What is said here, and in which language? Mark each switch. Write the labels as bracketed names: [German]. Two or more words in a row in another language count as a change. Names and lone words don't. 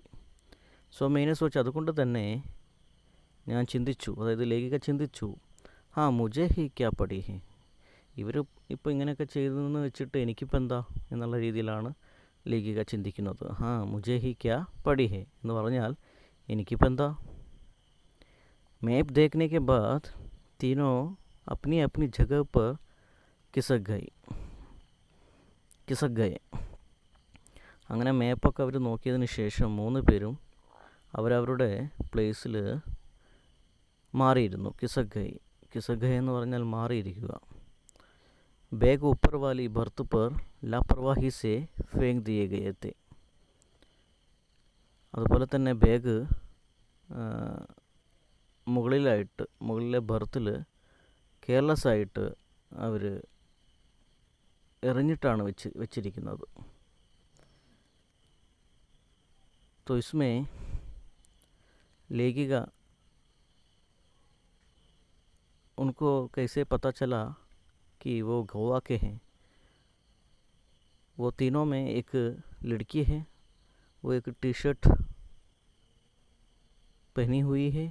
[Hindi] सो मैंने सोच, [Malayalam] അതുകൊണ്ട് തന്നെ ഞാൻ ചിന്തിച്ചു, അതായത് ലേഖിക ചിന്തിച്ചു, [Hindi] मुझे ही क्या पड़ी है, [Malayalam] ഇവർ ഇപ്പോൾ ഇങ്ങനെയൊക്കെ ചെയ്തതെന്ന് വെച്ചിട്ട് എനിക്കിപ്പോൾ എന്താ എന്നുള്ള രീതിയിലാണ് ലേഖിക ചിന്തിക്കുന്നത്. [Hindi] मुझे ही क्या पड़ी है [Malayalam] എന്ന് പറഞ്ഞാൽ എനിക്കിപ്പോൾ എന്താ. [Hindi] मैप देखने के बाद तीनों अपनी अपनी जगह पर खिसक गए. [Malayalam] അങ്ങനെ മാപ്പൊക്കെ അവർ നോക്കിയതിന് ശേഷം മൂന്ന് പേരും അവരവരുടെ പ്ലേസിൽ മാറിയിരുന്നു. [Hindi] खिसक गए [Malayalam] എന്ന് പറഞ്ഞാൽ മാറിയിരിക്കുക. [Hindi] बैग ऊपर वाली बर्थ पर लापरवाही से फेंक दिए गए थे. [Malayalam] അതുപോലെ തന്നെ ബാഗ് മുകളിലെ ബർത്തിൽ കെയർലെസ് ആയിട്ട് അവർ എറിഞ്ഞിട്ടാണ് വെച്ചിരിക്കുന്നത്. [Hindi] तो इसमें लेखिका उनको कैसे पता चला कि वो गोवा के हैं। वो तीनों में एक लड़की है, वो एक टी शर्ट पहनी हुई है।